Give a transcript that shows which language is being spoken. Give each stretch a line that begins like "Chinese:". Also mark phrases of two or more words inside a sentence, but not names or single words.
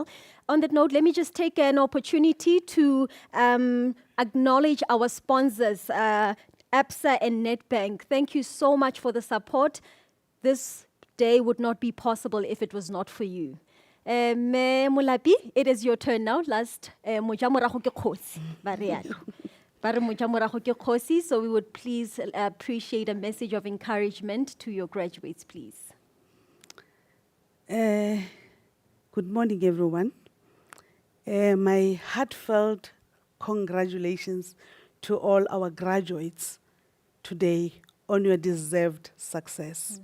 English: On that note, let me just take an opportunity to acknowledge our sponsors, ABSA and Nedbank. Thank you so much for the support. This day would not be possible if it was not for you. Me Molapi, it is your turn now. Last,
Tswana: moja morago ke kgosi, ba re yalo. Ba re moja morago ke kgosi,
English: so we would please appreciate a message of encouragement to your graduates, please. Good morning, everyone. My heartfelt congratulations to all our graduates today on your deserved success.